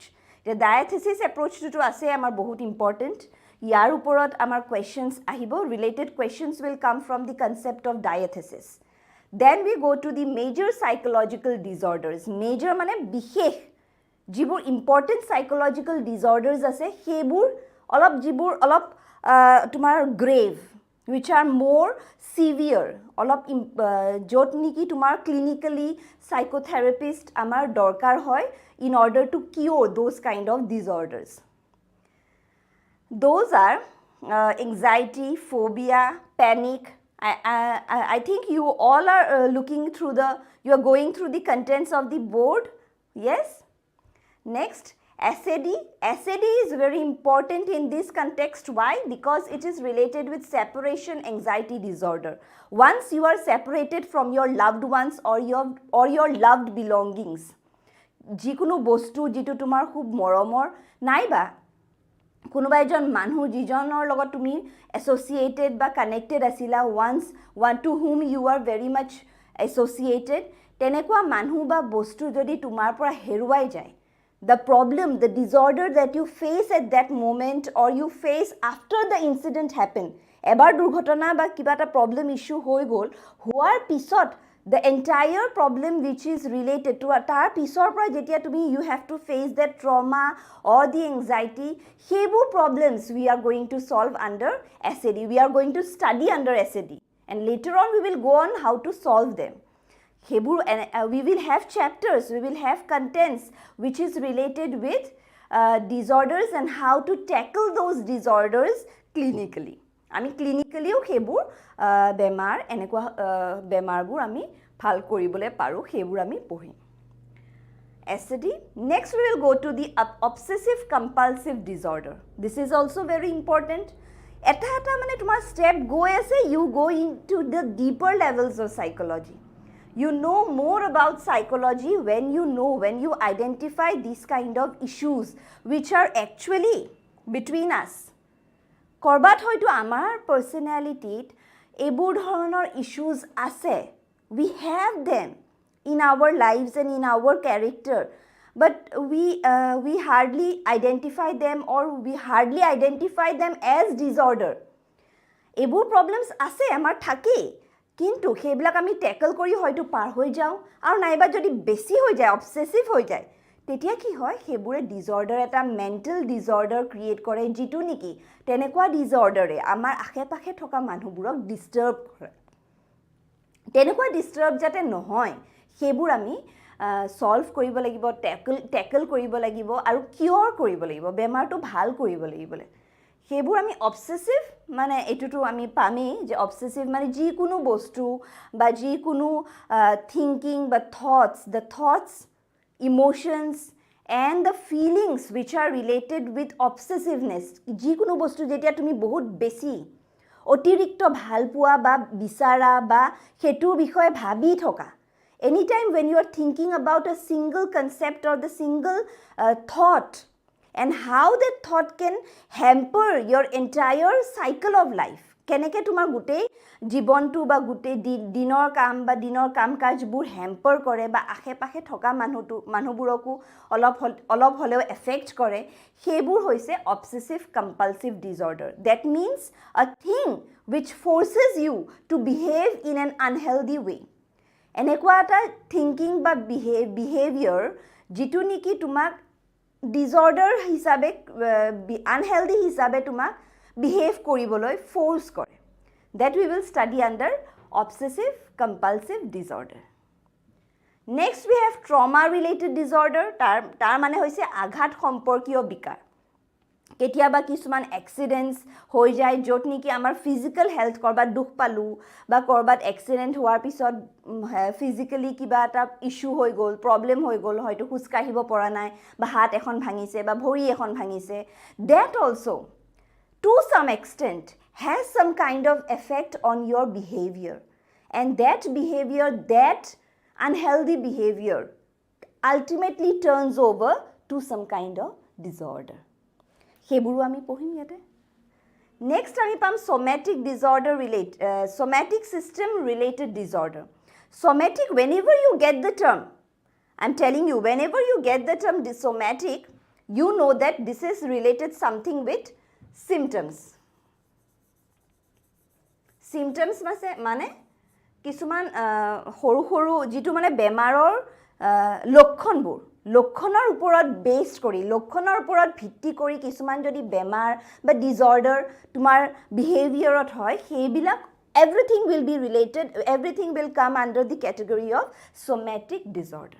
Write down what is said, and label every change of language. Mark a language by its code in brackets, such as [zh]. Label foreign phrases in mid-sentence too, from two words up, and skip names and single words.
[en] The diathesis approach to [as] আছে আমাৰ বহুত [en] important. [as] ইয়াৰ ওপৰত আমাৰ questions আহিব, [en] related questions will come from the concept of diathesis. Then we go to the major psychological disorders. [as] Major মানে বিশেষ যিবোৰ [en] important psychological disorders [as] আছে সেইবোৰ অলপ যিবোৰ অলপ তোমাৰ [en] grave, which are more severe, [as] অলপ য'ত নেকি তোমাৰ [en] clinically psychotherapist [as] আমাৰ দৰকাৰ হয় [en] in order to cure those kind of disorders. Those are anxiety, phobia, panic. I think you all are you are going through the contents of the board. Yes? Next, SAD is very important in this context. Why? Because it is related with separation anxiety disorder. Once you are separated from your loved ones or your loved belongings, [as] যিকোনো বস্তু যিটো তোমাৰ খুব মৰমৰ নাইবা কোনোবা এজন মানুহ যিজনৰ লগত তুমি এছ'চিয়েটেড বা কানেক্টেড আছিলা [en] one to whom you are very much associated, [as] তেনেকুৱা মানুহ বা বস্তু যদি তোমাৰ পৰা হেৰুৱাই যায়, [en] the problem, the disorder that you face at that moment or you face after the incident happened, [as] এবাৰ দুৰ্ঘটনা বা কিবা এটা প্ৰব্লেম ইস্যু হৈ গ'ল, হোৱাৰ পিছত [en] the entire problem which is related to [as] তাৰ পিছৰ পৰা যেতিয়া তুমি [en] you have to face that trauma or the anxiety, hebu problems we are going to solve under SAD. We are going to study under SAD and later on we will go on how to solve them. Hebu we will have chapters, we will have contents which is related with disorders and how to tackle those disorders clinically. [as] আমি ক্লিনিক্যালিও সেইবোৰ বেমাৰ এনেকুৱা বেমাৰবোৰ আমি ভাল কৰিবলৈ পাৰোঁ, সেইবোৰ আমি পঢ়িম। SAD. [en] Next we will go to the obsessive compulsive disorder. This is also very important. [as] এটা মানে তোমাৰ ষ্টেপ গৈ আছে, [en] you go into the deeper levels of psychology. You know more about psychology when you identify these kind of issues which are actually between us. [as] কৰবাত হয়তো আমাৰ পাৰ্চনেলিটিত এইবোৰ ধৰণৰ ইস্যুজ আছে, [en] we have them in our lives and in our character, but we hardly identify them or we hardly identify them as disorder. [as] এইবোৰ প্ৰব্লেমছ আছে আমাৰ থাকেই, কিন্তু সেইবিলাক আমি টেকল কৰি হয়তো পাৰ হৈ যাওঁ আৰু নাইবা যদি বেছি হৈ যায়, অবসেছিভ হৈ যায়, তেতিয়া কি হয় সেইবোৰে ডিজৰ্ডাৰ এটা মেণ্টেল ডিজৰ্ডাৰ ক্ৰিয়েট কৰে, যিটো নেকি তেনেকুৱা ডিজৰ্ডাৰে আমাৰ আশে পাশে থকা মানুহবোৰক ডিষ্টাৰ্ব কৰে। তেনেকুৱা ডিষ্টাৰ্ব যাতে নহয় সেইবোৰ আমি সলভ কৰিব লাগিব, টেকল কৰিব লাগিব আৰু কিয়ৰ কৰিব লাগিব, বেমাৰটো ভাল কৰিব লাগিব। সেইবোৰ আমি অবসেছিভ মানে এইটোতো আমি পামেই যে অবসেছিভ মানে যিকোনো বস্তু বা যিকোনো থিংকিং বা [en] the thoughts, emotions and the feelings which are related with obsessiveness, [as] যিকোনো বস্তু যেতিয়া তুমি বহুত বেছি অতিৰিক্ত ভাল পোৱা বা বিচাৰা বা সেইটো বিষয়ে ভাবি থকা, [en] anytime when you are thinking about a single concept or the single thought and how that thought can hamper your entire cycle of life, [as] কেনেকৈ তোমাৰ গোটেই জীৱনটো বা গোটেই দিনৰ কাম বা দিনৰ কাম কাজবোৰ হেম্পাৰ কৰে বা আশে পাশে থকা মানুহবোৰকো অলপ হ'লেও এফেক্ট কৰে, সেইবোৰ হৈছে অবসেছিভ কম্পালছিভ ডিজৰ্ডাৰ. [en] that means a thing which forces you to behave in an unhealthy way. [as] এনেকুৱা এটা থিংকিং বা বিহেভিয়াৰ যিটো নেকি তোমাক ডিজৰ্ডাৰ হিচাপে আনহেল্ডি হিচাপে তোমাক behave কৰিবলৈ force কৰে. [en] That we will study under obsessive compulsive disorder. Next we have trauma related disorder. [as] তাৰ মানে হৈছে আঘাত সম্পৰ্কীয় বিকাৰ। কেতিয়াবা কিছুমান এক্সিডেন্টছ হৈ যায় য'ত নেকি আমাৰ ফিজিক্যাল হেল্থ কৰবাত দুখ পালোঁ বা কৰবাত এক্সিডেন্ট হোৱাৰ পিছত ফিজিক্যালি কিবা এটা ইস্যু হৈ গ'ল, প্ৰব্লেম হৈ গ'ল, হয়তো খোজ কাঢ়িব পৰা নাই বা হাত এখন ভাঙিছে বা ভৰি এখন ভাঙিছে, [en] that also to some extent has some kind of effect on your behavior, and that behavior, that unhealthy behavior ultimately turns over to some kind of disorder. [as] সেইবোৰো আমি পঢ়িম ইয়াতে। নেক্সট আমি পাম [en] somatic disorder somatic system related disorder. Somatic, whenever you get the term, I'm telling you, whenever you get the term somatic, you know that this is related something with symptoms. [as] Symptoms মানে কিছুমান সৰু সৰু যিটো মানে বেমাৰৰ লক্ষণৰ ওপৰত বেছ কৰি, লক্ষণৰ ওপৰত ভিত্তি কৰি কিছুমান যদি বেমাৰ বা ডিজৰ্ডাৰ তোমাৰ বিহেভিয়াৰত হয়, সেইবিলাক [en] everything will be related, everything will come under the category of somatic disorder.